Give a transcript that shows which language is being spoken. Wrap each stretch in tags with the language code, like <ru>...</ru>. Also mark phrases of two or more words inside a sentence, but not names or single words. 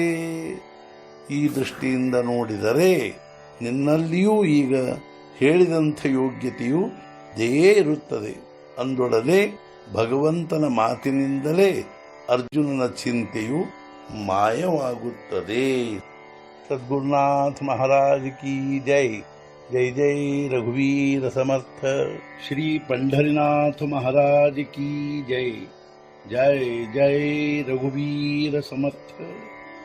<kn>ಈ ದೃಷ್ಟಿಯಿಂದ ನೋಡಿದರೆ ನಿನ್ನಲ್ಲಿಯೂ ಈಗ ಹೇಳಿದಂಥ ಯೋಗ್ಯತೆಯು ದೇ ಇರುತ್ತದೆ. ಅಂದೊಡನೆ ಭಗವಂತನ ಮಾತಿನಿಂದಲೇ ಅರ್ಜುನನ ಚಿಂತೆಯು ಮಾಯವಾಗುತ್ತದೆ.</kn> <hi>सद्गुरुनाथ महाराज की जय.</hi> <mr>जय जय रघुवीर समर्थ.</mr> <hi>श्री पंढरीनाथ महाराज की जय.</hi> <mr>जय जय रघुवीर समर्थ.</mr>